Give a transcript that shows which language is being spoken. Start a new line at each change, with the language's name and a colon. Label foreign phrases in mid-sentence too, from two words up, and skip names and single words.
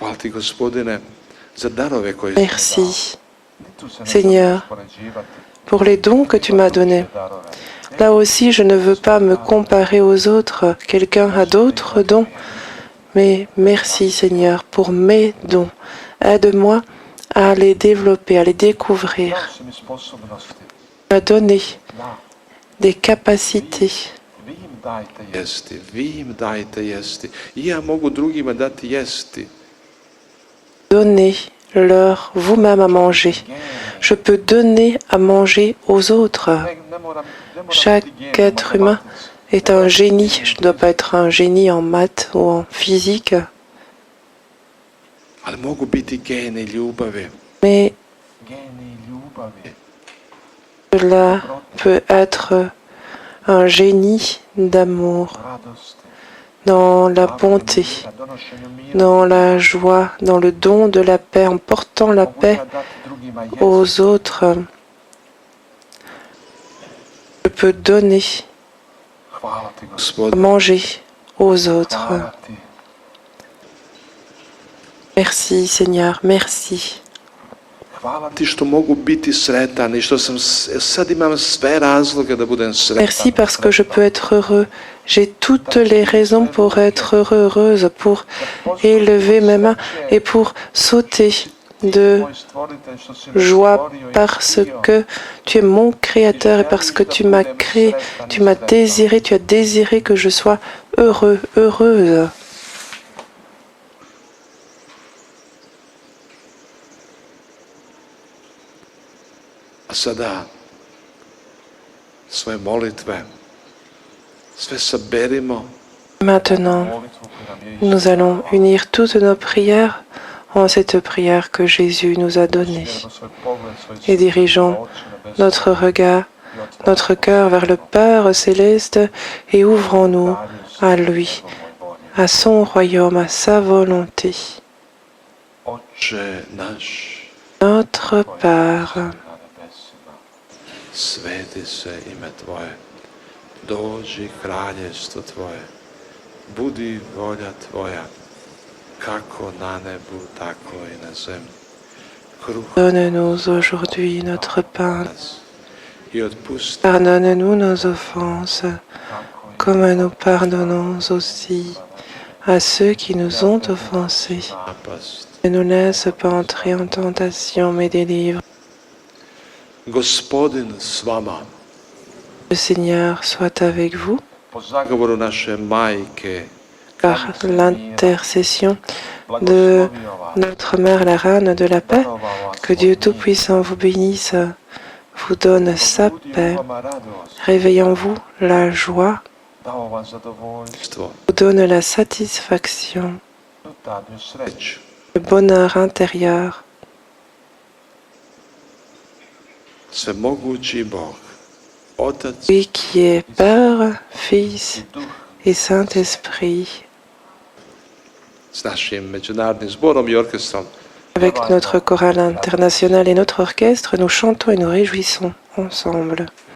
Croatian: Hvala ti, Gospodine, za darove koje
French: Merci, Seigneur, pour les dons que tu m'as donnés. Là aussi, je ne veux pas me comparer aux autres. Quelqu'un a d'autres dons. Mais merci, Seigneur, pour mes dons. Aide-moi à les développer, à les découvrir, à donner des capacités.
Croatian: vi im dajte jesti. I ja mogu drugima dati jesti.
French: Donnez-leur vous-même à manger. Je peux donner à manger aux autres. Chaque être humain est un génie. Je ne dois pas être un génie en maths ou en physique.
Croatian: Ali mogu biti geni ljubavi.
French: Mais cela peut être un génie d'amour, dans la bonté, dans la joie, dans le don de la paix, en portant la paix aux autres. Je peux donner, manger aux autres. Merci Seigneur, merci.
Croatian: Hvala ti što mogu biti sretan i što sam sad imam sve razloge da budem sretan.
French: Merci parce que je peux être heureux. J'ai toutes les raisons pour être heureuse, pour élever mes mains et pour sauter de joie parce que tu es mon créateur et parce que tu m'as créé, tu m'as désiré, tu as désiré que je sois heureux, heureuse.
Croatian: A sada svoje molitve sve saberimo.
French: Maintenant, nous allons unir toutes nos prières en cette prière que Jésus nous a donnée et dirigeons notre regard, notre cœur vers le Père céleste et ouvrons-nous à lui, à son royaume, à sa volonté. Notre Père,
Croatian: sveti se ime Tvoje, dođi kraljevstvo Tvoje, budi volja Tvoja, kako na nebu, tako i na zemlji.
French: donne-nous aujourd'hui notre pain. Pardonne-nous nos offenses, comme nous pardonnons aussi à ceux qui nous ont offensés. Ne nous laisse pas entrer en tentation, mais délivre.
Croatian: Gospodin s vama.
French: Le Seigneur soit avec vous.
Croatian: Po zagovoru naše majke,
French: Par l'intercession de notre Mère, la Reine de la paix, que Dieu Tout-Puissant vous bénisse, vous donne sa paix, réveille en vous la joie,
Croatian: dao vam zadovoljstvo,
French: vous donne la satisfaction,
Croatian: unutarnju sreću.
French: le bonheur intérieur.
Croatian: Svemogući Bog, Otac
French: Lui qui est Père, Fils et Saint-Esprit,
Croatian: s našim međunarodnim zborom i orkestrom.
French: avec notre chorale internationale et notre orchestre, nous chantons et nous réjouissons ensemble.